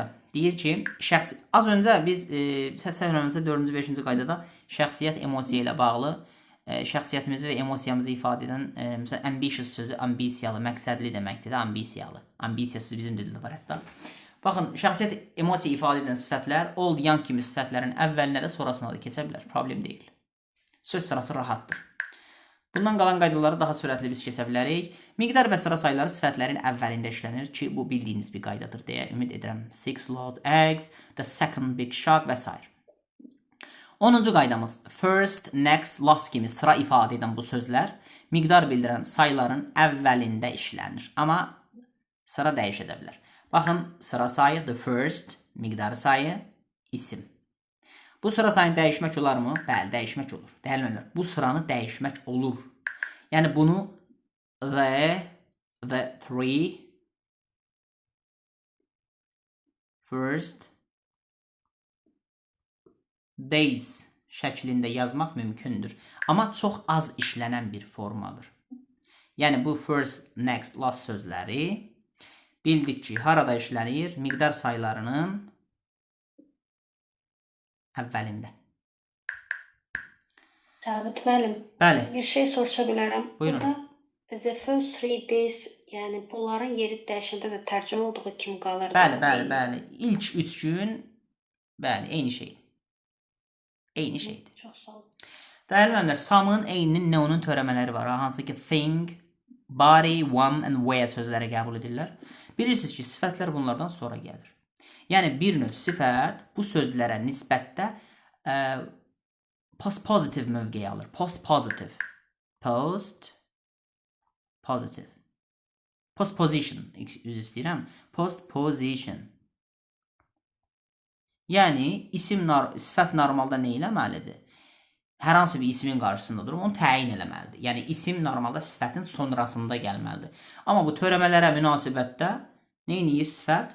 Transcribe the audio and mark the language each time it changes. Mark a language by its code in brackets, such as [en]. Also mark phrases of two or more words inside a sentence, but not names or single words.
[az] Deyir ki, az öncə biz səhv eləmirəmsə 4-cü, 5-ci qaydada şəxsiyyət emosiya ilə bağlı şəxsiyyətimizi və emosiyamızı ifadə edən məsələn ambitious sözü ambisiyalı, məqsədli deməkdir də, ambisiyalı. Ambisiyasız bizim dildə var hətta. Baxın, şəxsiyyət emosiya ifadə edən sifətlər [en] old, young [az] kimi sifətlərin əvvəlinə də sonrasına da keçə bilər. Problem deyil. Söz sırası rahatdır. Bundan qalan qaydaları daha sürətli biz keçə bilərik. Miqdar və sıra sayları sifətlərin əvvəlində işlənir ki, bu bildiyiniz bir qaydadır deyə ümid edirəm. [en] 6 large eggs, the second big shark [az] və s. 10-cu qaydamız [en] first, next, last [az] kimi sıra ifadə edən bu sözlər miqdar bildirən sayların əvvəlində işlənir. Amma sıra dəyişə də bilər. Baxın, sıra sayı, [en] the first, [az] miqdarı sayı, isim. Bu sıra sayını dəyişmək olar mı? Bəli, dəyişmək olur. Dəyərləndirlər. Bu sıranı dəyişmək olur. Yəni bunu [en] the three, first days [az] şəklində yazmaq mümkündür. Amma çox az işlənən bir formadır. Yəni bu [en] first, next, last [az] sözləri bildik ki, harada işlənir? Miqdar saylarının əvvəlində. Cavit müəllim, Bəli. bir şey soruşa bilərəm. Buyurun. [en] Burada the first 3 days, [az] yəni bunların yeri dəyişəndə də tərcümə olduğu kimi qalır. Bəli. İlk 3 gün, bəli, eyni şeydir. Eyni şeydir. Çox sağ olun. Dəyərli müəllimlər, samın, eynin, neonun törəmələri var. Hansı ki, [en] thing, body, one and where [az] sözləri qəbul edirlər. Bilirsiniz ki, sifətlər bunlardan sonra gəlir. Yəni bir növ sifət bu sözlərə nisbətdə post-positive mövqeyi alır. Post-positive. Post-positive. Post-position. Üzr istəyirəm. Post-position. Yəni sifət normalda nə eləməlidir? Hər hansı bir ismin qarşısında durub onu təyin eləməlidir. Yəni isim normalda sifətin sonrasında gəlməlidir. Amma bu törəmələrə münasibətdə nə edir sifət?